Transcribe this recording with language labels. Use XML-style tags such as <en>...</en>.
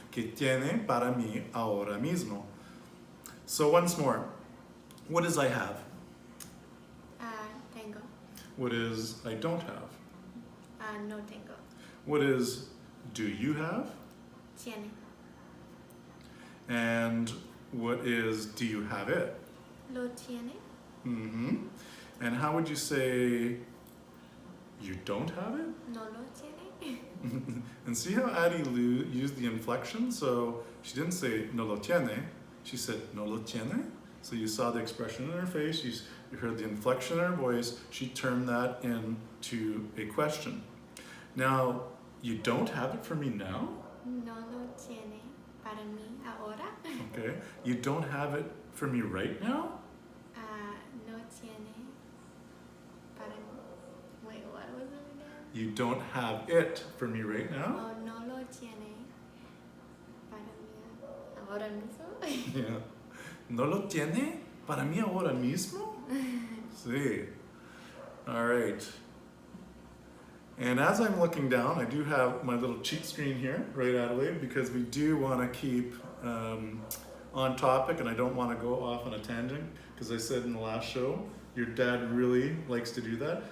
<es>Que tiene para mí ahora mismo.</es> <en>So once more, what does I have?</en> <es>Tengo.</es> <en>What is I don't have?</en> <es>No tengo.</es> <en>What is do you have?</en> <es>Tiene.</es> <en>And what is do you have it?</en> <es>Lo tiene.</es> <en>And how would you say you don't have it?</en> <es>No lo tiene.</es> <en>And see how Addie used the inflection? So she didn't say</en> <es>no lo tiene,</es> <en>she said no lo tiene. So you saw the expression in her face, you heard the inflection in her voice, she turned that into a question. Now, you don't have it for me now?</en> <es>No lo tiene para mí ahora.</es> <en>Okay. You don't have it for me right now?</en> <es>No tiene para mí.</es> <en>Wait, what was it again? You don't have it for me right now?</en> <es>Oh, no lo tiene para mí ahora mismo. Yeah. ¿No lo tiene para mí ahora mismo? Sí.</es> <en>All right. And as I'm looking down, I do have my little cheat screen here, right, Adelaide, because we do want to keep on topic and I don't want to go off on a tangent, because I said in the last show, your dad really likes to do that.</en>